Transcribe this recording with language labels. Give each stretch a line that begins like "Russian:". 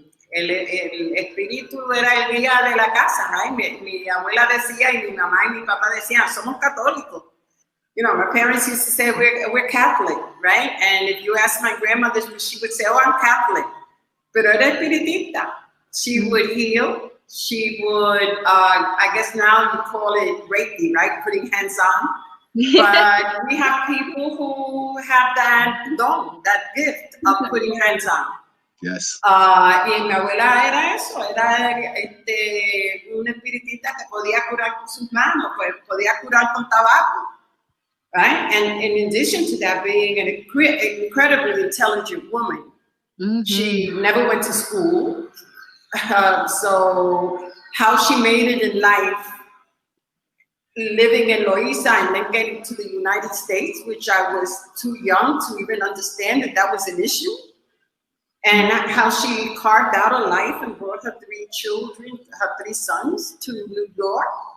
Spanish: El espíritu era el guía de la casa,
English: right?
Spanish: Mi abuela decía y mi mamá y mi papá decían, somos católicos.
English: My parents used to say we're Catholic, right? And if you ask my grandmother, she would say, oh, I'm Catholic.
Spanish: Pero era espiritista.
English: She would heal. She would, I guess now you call it Reiki, right? Putting hands on. But we have people who have that don, that gift of putting hands on. Yes.
Spanish: Y mi abuela era eso, era una espiritista que podía curar con sus manos, pues podía curar con tabaco.
English: Right? And in addition to that, being an incredibly intelligent woman, she never went to school. So how she made it in life, living in Loíza and then getting to the United States, which I was too young to even understand that was an issue, and how she carved out a life and brought her 3 children, her 3 sons to New York.